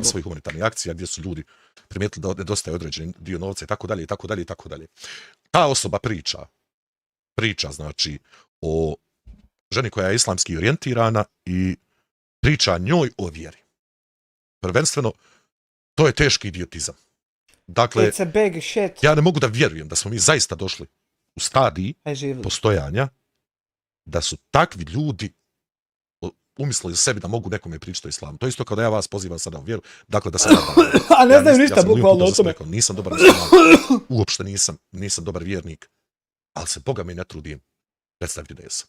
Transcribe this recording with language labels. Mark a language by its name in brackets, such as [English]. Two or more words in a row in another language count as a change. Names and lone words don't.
[Bosnian] svojih humanitarnih akcija gdje su ljudi primijetili da nedostaje određeni dio novca i tako dalje, i tako dalje, i tako dalje. Ta osoba priča priča, znači, o ženi koja je islamski orijentirana i priča njoj o vjeri. Prvenstveno, to je teški idiotizam. Dakle, [English] It's a big shit. [Bosnian] ja ne mogu da vjerujem da smo mi zaista došli u stadiji Aj živjeli. postojanja da su takvi ljudi umislili sebi da mogu nekome pričati o islamu. To je isto kao da ja vas pozivam sada u vjeru. Dakle, da se A ne znaju ništa bukvalno o tome. Nisam dobar musliman, uopšte nisam dobar vjernik, ali se Boga mi ne trudim predstaviti da jesam.